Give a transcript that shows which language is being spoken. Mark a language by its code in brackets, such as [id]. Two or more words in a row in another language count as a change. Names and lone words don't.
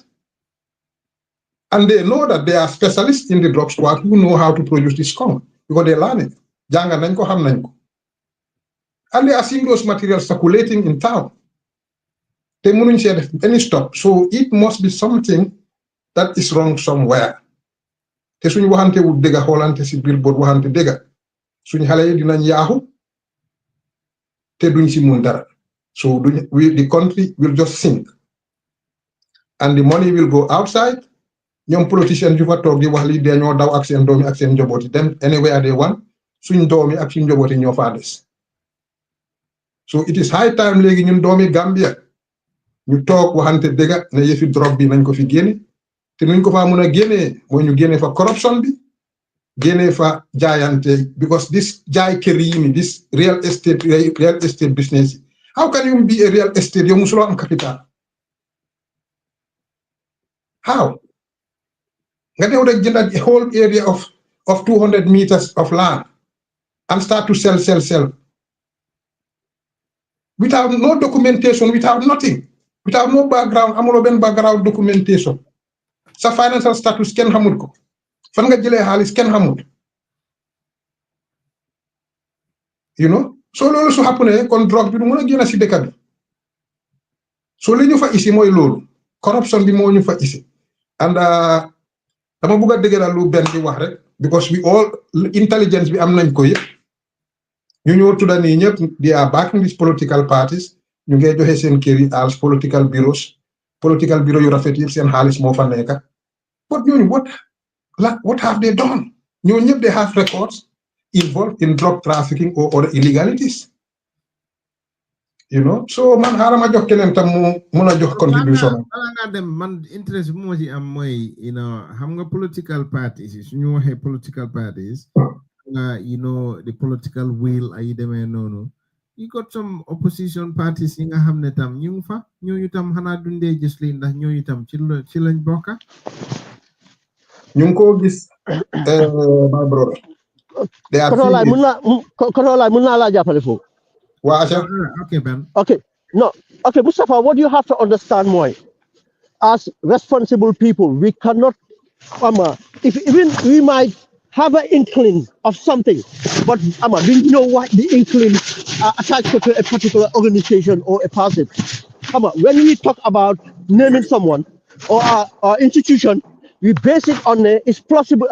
[en] And they know that they are specialists in the drug squad who know how to produce this skunk because they learn it. And they are seeing those materials circulating in town. They wouldn't say any stop. So it must be something that is wrong somewhere. [wo] Te suñu waxante wu dega xolante ci billboard waxante dega suñu xalé yi dinañ yaaxu te duñ ci mun dara. [en] So the country will just sink. And the money will go outside. [wo] ñoom politician yu fa toog di wax li dañoo daw ak seen doomi ak seen njabooti dem [en] anywhere they want [wo] suñ doomi ak suñ njabooti ñoo faa des [en] so it is high time [wo] léegi ñun doomi Gambia ñu toog waxante dëgg ne yëfi drogue bi nañ ko fi génne te nuñ ko faa mën a génnee mooy ñu génne fa corruption bi génne fa jaayante [en] because this [wo] jaay kër yi ni [en] this real estate business how can you be a real estate [wo] yow musuloo am capital [en] how [wo] nga ñëw rek jënd [en] a whole area of 200 meters of land and start to sell without no documentation, without nothing, without no background, [wo] amuloo benn background documentation. Sa [en] financial status [wo] kenn xamul ko. Fan nga jëlee xaalis kenn xamul. [en] You know? [wo] So loolu su happen kon drogue bi du mën a génn si dëkk bi. So li ñu fa isi mooy loolu. Corruption bi moo ñu fa isi. And dama bëgg a dëgëral lu benn di wax rek [en] because we all intelligence [wo] bi am nañ ko yëpp. ñu ñoo tudda nii ñëpp [en] they are backing these political parties [wo] ñu ngi joxe seen kër yi als [en] political bureau [wo] yu rafet yëpp seen xaalis moo fa nekk but ñooñu [en] what have they done [wo] ñoo ñëpp [en] they have records involved in drug trafficking or other illegalities you know [wo] so man xaaral ma jox keneen tam mu mun a jox contribution nga dem man interest bu moo ci am mooy [en] you know [wo] xam nga [en] political parties [wo] suñu waxee [en] political parties you know the political will [wo] ay demee noonu [en] you got some opposition parties [wo] yi nga xam ne tam ñu ngi fa ñooñu tam xanaa dundee gis li ndax ñooñu tam ci lañ bokka ñu ngi ko gis [en] my brother [wo] Konola mun naa laa jàppale foofu [en] okay Ben okay Mustafa, what you have to understand mooy as responsible people we cannot if even we might have an inkling of something, but we know what the inkling attached to a particular organization or a person. When we talk about naming someone or institution, we base it on it's plausible.